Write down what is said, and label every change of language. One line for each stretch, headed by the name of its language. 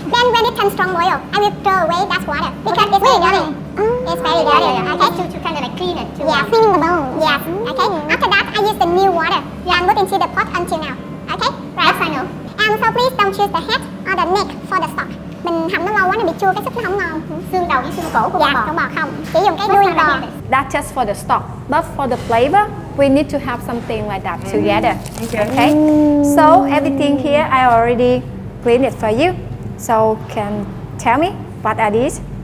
English: Then when it turns strong boil, I will throw away that water because it's very dirty. It's very dirty. Okay. To kind of like clean it. Yeah, cleaning the bone. Yes. Okay. After that, I use the new water and put into the pot until now. Okay. Right. Yes, I know. And so please don't choose the head or the neck for the stock.
Vietnamese: Mình hầm nó lâu quá nó bị chua, cái súp nó không ngon. Xương đầu với xương cổ của con bò. Con bò không, chỉ dùng cái đuôi bò.
English: That's just for the stock, but for the flavor, we need to have something like that together. Okay. So everything here I already cleaned it for you. So can tell me what are these?